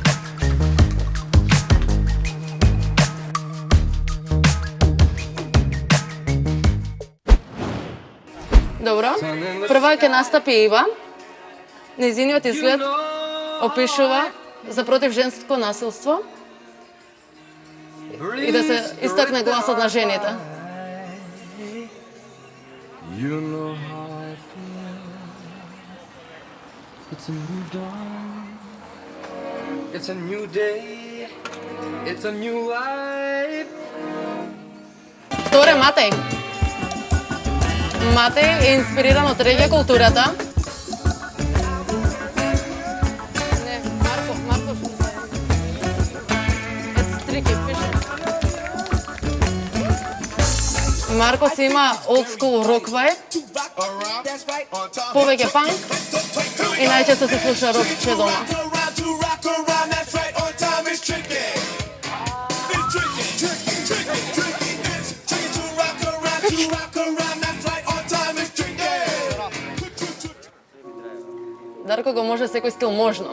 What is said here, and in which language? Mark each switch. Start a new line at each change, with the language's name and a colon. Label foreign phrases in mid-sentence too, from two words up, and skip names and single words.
Macedonian: Добро. Прва ќе настапи Ива. Нејзиниот изглед опишува за против женско насилство и да се истакне гласот на жените.
English: You know how I feel. It's a new dawn. It's a new day. It's a new life.
Macedonian: Торе Матеј. Матеј е инспириран од регија културата. Маркос има
English: old school rock vibe,
Macedonian: повеќе панк и најчесто се слуша рок че дома. Дарко го може секој стил можно.